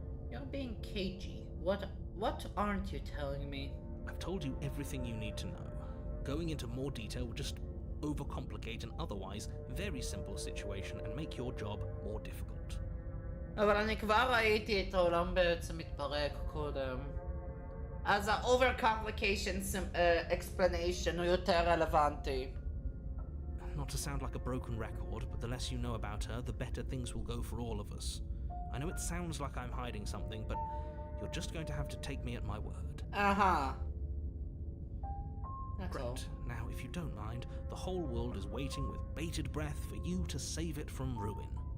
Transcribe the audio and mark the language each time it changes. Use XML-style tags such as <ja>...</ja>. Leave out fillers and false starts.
<en>You're being cagey. What aren't you telling me? I've told you everything you need to know. Going into more detail would just overcomplicate an otherwise very simple situation and make your job more difficult.</en> <he>אבל אני כבר ראיתי את העולם בעצם מתפרק קודם. אז ה-</he> <en>overcomplication explanation</en> <he>הוא יותר רלוונטי.</he> <en>Not to sound like a broken record, but the less you know about her, the better things will go for all of us. I know it sounds like I'm hiding something, but you're just going to have to take me at my word. אהה. That's all. Great. Now, if you don't mind, the whole world is waiting with bated breath for you to save it from ruin.</en>